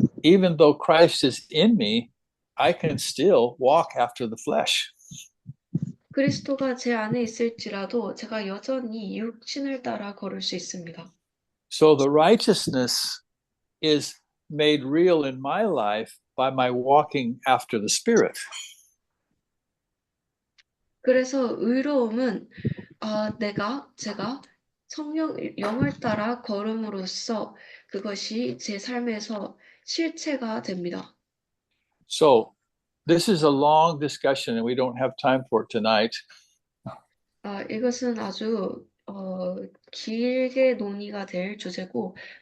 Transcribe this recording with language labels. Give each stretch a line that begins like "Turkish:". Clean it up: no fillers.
English: Even though Christ is in me, I can still walk after the flesh.
Korean: 그리스도가 제 안에 있을지라도 제가 여전히 육신을 따라 걸을 수 있습니다.
English: So the righteousness is made real in my life by my walking after the Spirit.
Korean: 그래서 의로움은 제가 영을 따라 걸음으로써 그것이 제 삶에서 실체가 됩니다.
English: So this is a long discussion and we don't have time for it tonight.
Korean: 이것은 아주 길게 논의가 될 주제고